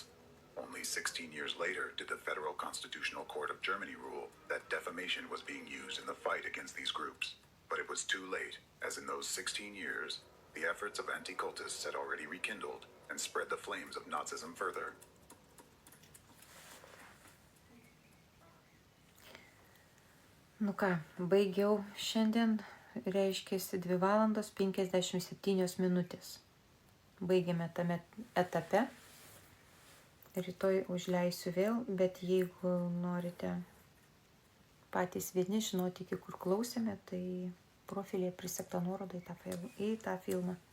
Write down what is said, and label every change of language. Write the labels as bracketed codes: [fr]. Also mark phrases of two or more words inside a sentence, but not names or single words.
[en] Only 16 years later did the Federal Constitutional Court of Germany rule that defamation was being used in the fight against these groups. But it was too late, as in those 16 years, the efforts of anti-cultists had already rekindled and spread the flames of Nazism further. [lt] Nu ką, baigiau šiandien, reiškėsi 2 valandos 57 minutės. Baigėme tame etape. Rytoj užleisiu vėl, bet jeigu norite patys vieni žinoti, iki kur klausėme, tai profilėje prisegta nuoroda į tą filmą.